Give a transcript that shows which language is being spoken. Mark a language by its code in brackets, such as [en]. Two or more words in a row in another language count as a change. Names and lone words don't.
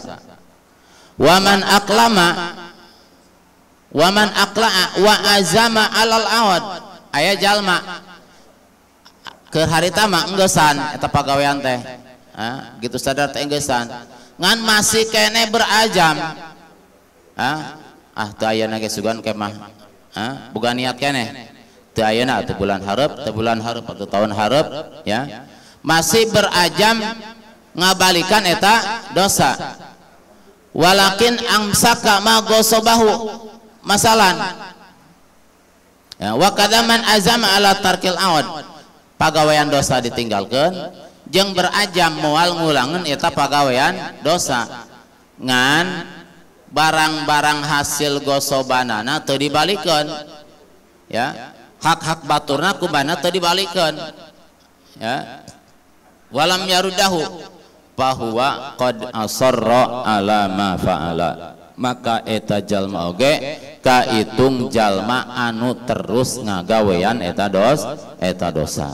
[ar] ومن أقلع وعزم على العود, [su] aya jalma keur harita mah enggesan eta pagawean teh, gitu sadar teh enggesan, ngan masih kene berajam, teu ayeuna ge sugan kemah, boga niat kene teu ayeuna teu bulan hareup, atau tahun hareup, ya masih berajam ngabalikan eta dosa. [ar] ولكن أمسك ما غصبه مثلا، يا، وقد عزم على ترك العود, [su] pagawean dosa ditinggalkeun jeung berajam moal ngulangeun eta pagawean dosa, ngan barang-barang hasil gosobanana teu dibalikeun, ya hak-hak baturna kumaha teu dibalikeun, ya [ar] ولم يرده فهو قد أصر على ما فعل, [su] maka eta jalma oge kaitung jalma anu terus ngagawean eta dosa.